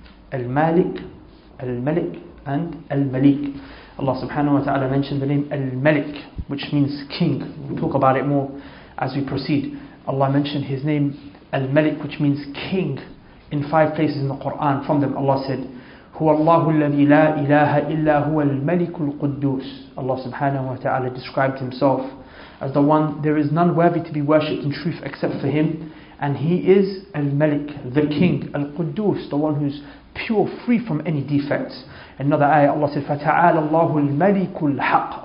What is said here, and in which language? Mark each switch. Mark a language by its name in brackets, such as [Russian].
[English] Al-Malik, Al-Malik and Al-Malik. Allah subhanahu wa ta'ala mentioned the name Al-Malik, which means king. We'll talk about it more as we proceed. Allah mentioned his name Al-Malik, which means king, in 5 places in the Quran. From them Allah said, [Arabic] هو الله الذي لا إله إلا هو الملك القدوس. [English] Allah subhanahu wa ta'ala described himself as the one, there is none worthy to be worshipped in truth except for him, and he is Al-Malik, the king, Al-Quddus, the one who's pure, free from any defects. Another ayah Allah said, [Arabic] فَتَعَالَ اللَّهُ الْمَلِكُ الْحَقِّ.